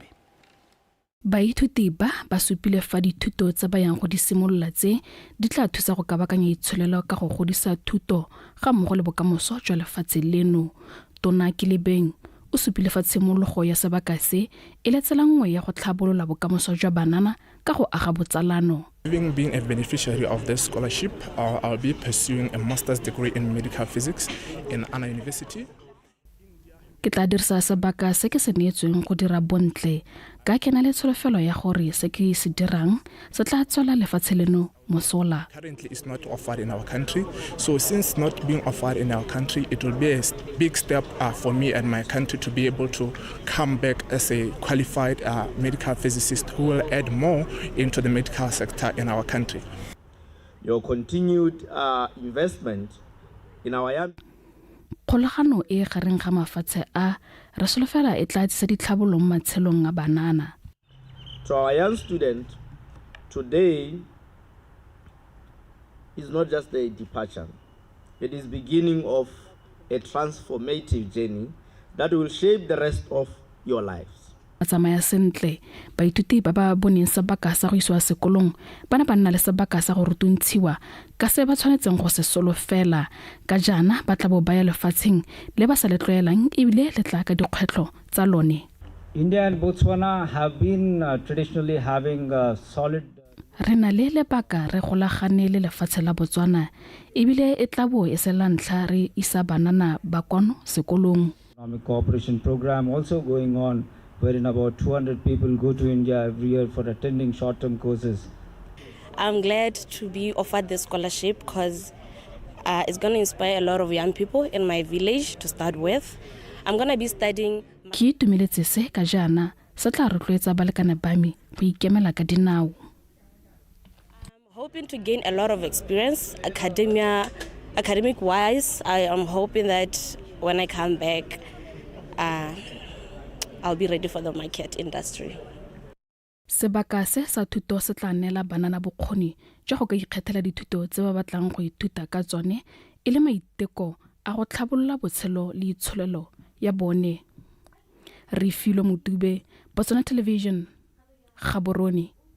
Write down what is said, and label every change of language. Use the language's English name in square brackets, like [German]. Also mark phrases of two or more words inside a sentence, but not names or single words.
[Tswana] Baithuti ba supile fa dithuto tsa ba yang go di simolola tse di tla thusa go kabakanya itsholelo ka go godisa thuto ga mmogo le bokamoso jwa lefatshe leno. Tona Kilebeng o supile fa tshimologo ya sebaka se e le tsela nngwe ya go tlhabolola bokamoso jwa banana ka go aga botsalano. [English] Having been a beneficiary of this scholarship, I'll be pursuing a master's degree in medical physics in Anna University. [Tswana] ke tla dirisa sebaka se ke se neetsweng go dira bontle ka ke na le tsholofelo ya gore se ke se dirang se tla tswela lefatshe leno mosola. [English] Currently it's not offered in our country, so since not being offered in our country, it will be a big step for me and my country to be able to come back as a qualified medical physicist who will add more into the medical sector in our country. Your continued investment in our young [Tswana] Kgolagano e gareng ga mafatshe a re solofela e tla tlisa ditlhabololo mo matshelong a banana. [English] To our young students, today is not just a departure. It is beginning of a transformative journey that will shape the rest of your lives. [Tswana] Tsamaya sentle baithuti ba ba boneng sebaka sa go iswa sekolong bana ba nna le sebaka sa go rutuntshiwa ka se ba tshwanetseng go se solofela ka jana ba tla bo ba ya lefatsheng le ba sa le tloelang ebile le tla ka dikgwetlho tsa lone. [English] India and Botswana have been traditionally having solid [Tswana] re na le lebaka re golagane le lefatshe la Botswana ebile e tla bo e se la ntlha re isa banana ba kwano sekolong. [English] Economic cooperation program also going on, wherein about 200 people go to India every year for attending short-term courses. I'm glad to be offered this scholarship because it's going to inspire a lot of young people in my village to start with. I'm going to be studying. [Tswana] Ki tumeletse se ka jana sa tla rotloetsa balekane ba me go ikemela ka dinao. [English] I'm hoping to gain a lot of experience academic-wise. I am hoping that when I come back, I'll be ready for the market industry. [Tswana] Sebaka se sa thuto se tla nela banana bokgoni jwa go ka ikgethela dithuto tse ba batlang go ithuta ka tsone e le maiteko a go tlhabolola botshelo le itsholelo ya bone. Re filo Motube, Botswana Television, Gaborone.